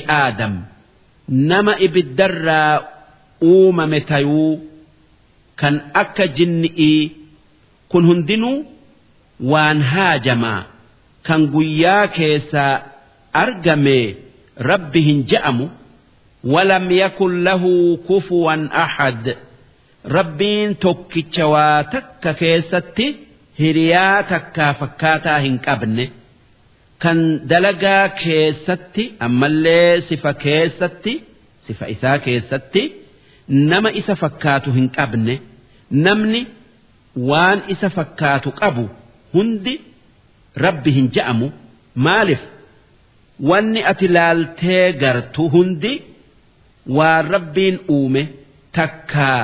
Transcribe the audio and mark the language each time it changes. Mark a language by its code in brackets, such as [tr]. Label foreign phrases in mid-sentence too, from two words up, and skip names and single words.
[om] aadam nama ibiddarraa uumame tayuu kan akka jinni'ii kun hundinuu waan haajamaa kan guyyaa keessaa argame rabbi hin je'amu [ar] ولم يكن له كفوا أحد [om] rabbiin tokkicha waa takka keessatti hiriyaa takkaa fakkaataa hin qabne kan dalagaa keessatti ammallee sifa isaa keessatti nama isa fakkaatu hin qabne namni waan isa fakkaatu qabu hundi rabbi hin je'amu maaliif wanni ati laaltee gartu hundi waan rabbiin uume takkaa